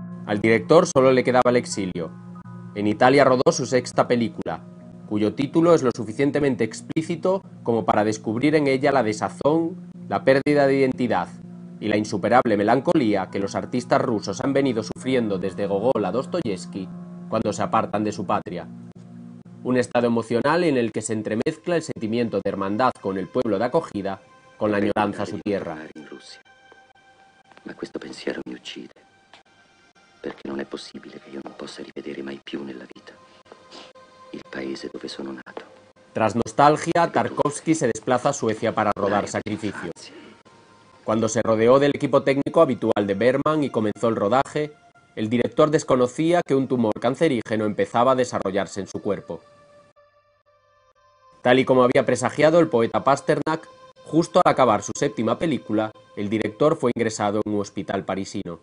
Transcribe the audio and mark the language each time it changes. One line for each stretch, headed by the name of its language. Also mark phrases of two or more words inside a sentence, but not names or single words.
Spanish: Al director solo le quedaba el exilio. En Italia rodó su sexta película, cuyo título es lo suficientemente explícito como para descubrir en ella la desazón, la pérdida de identidad y la insuperable melancolía que los artistas rusos han venido sufriendo desde Gogol a Dostoyevsky cuando se apartan de su patria. Un estado emocional en el que se entremezcla el sentimiento de hermandad con el pueblo de acogida con la añoranza a su tierra.
Italian: Ma questo pensiero mi uccide, perché non è possibile che io non possa rivedere mai più nella vita il paese dove sono nato.
Spanish: Tras Nostalgia, Tarkovsky se desplaza a Suecia para rodar Sacrificio. Cuando se rodeó del equipo técnico habitual de Bergman y comenzó el rodaje, el director desconocía que un tumor cancerígeno empezaba a desarrollarse en su cuerpo. Tal y como había presagiado el poeta Pasternak, justo al acabar su séptima película, el director fue ingresado en un hospital parisino.